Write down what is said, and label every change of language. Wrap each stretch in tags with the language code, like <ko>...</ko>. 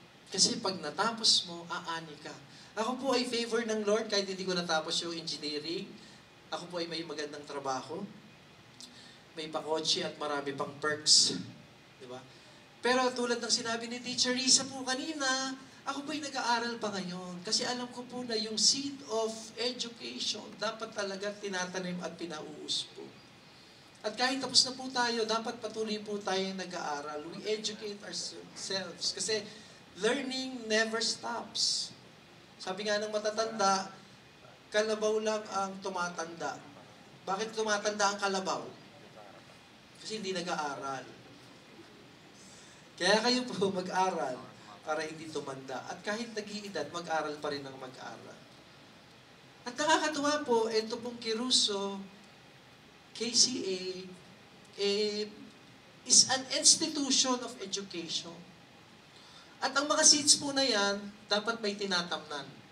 <tl>Kasi pag natapos mo, aani ka. Ako po ay favor ng Lord kahit hindi ko natapos yung engineering. Ako po ay may magandang trabaho. May pakotse at marami pang perks. Diba? Pero tulad ng sinabi ni Teacher Risa po kanina, ako po ay nag-aaral pa ngayon. Kasi alam ko po na yung seed of education dapat talaga tinatanim at pinauus po. At kahit tapos na po tayo, dapat patuloy po tayong nag-aaral.</tl> <en>We educate ourselves. Kasi learning never stops.</en> <tl>Sabi nga ng matatanda, kalabaw lang ang tumatanda. Bakit tumatanda ang kalabaw? Kasi hindi nag-aaral. Kaya kayo po mag-aral para hindi tumanda. At kahit nag-iedad, mag-aral pa rin ang mag-aral. At nakakatuwa po, ito pong Kiruso, KCA,</tl> <en>is an institution of education.</en> <tl>At ang mga seats po na yan, dapat may tinatamnan.</tl>